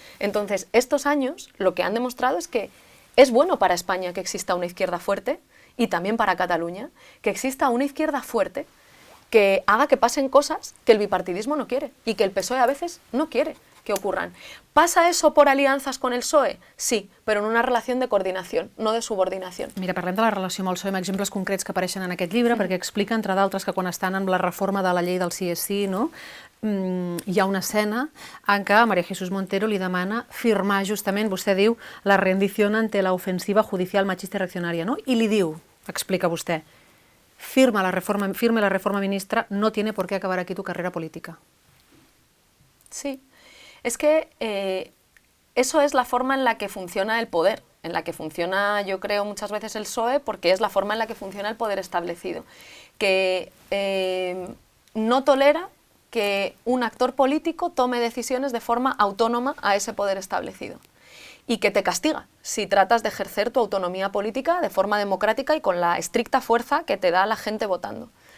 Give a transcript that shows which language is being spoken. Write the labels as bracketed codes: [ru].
[es] Entonces, estos años lo que han demostrado es que es bueno para España que exista una izquierda fuerte, y también para Cataluña, que exista una izquierda fuerte que haga que pasen cosas que el bipartidismo no quiere y que el PSOE a veces no quiere que ocurran. ¿Pasa eso por alianzas con el PSOE? [ca] Sí, però en una relació de coordinació, no de subordinació. Mira, parlem de la relació amb el PSOE, amb exemples concrets que apareixen en aquest llibre, perquè explica, entre d'altres, que quan estan amb la reforma de la llei del CSI, no, hi ha una escena en què María Jesús Montero li demana firmar justament, vostè diu, la rendició [es] ante la ofensiva judicial machista [ca] i reaccionària, no? I li diu, explica vostè, [es] firme la reforma ministra, no tiene por qué acabar aquí tu carrera política. Sí, es que eso es la forma en la que funciona el poder, en la que funciona, yo creo, muchas veces el PSOE, porque es la forma en la que funciona el poder establecido, que no tolera que un actor político tome decisiones de forma autónoma a ese poder establecido y que te castiga si tratas de ejercer tu autonomía política de forma democrática y con la estricta fuerza que te da la gente votando.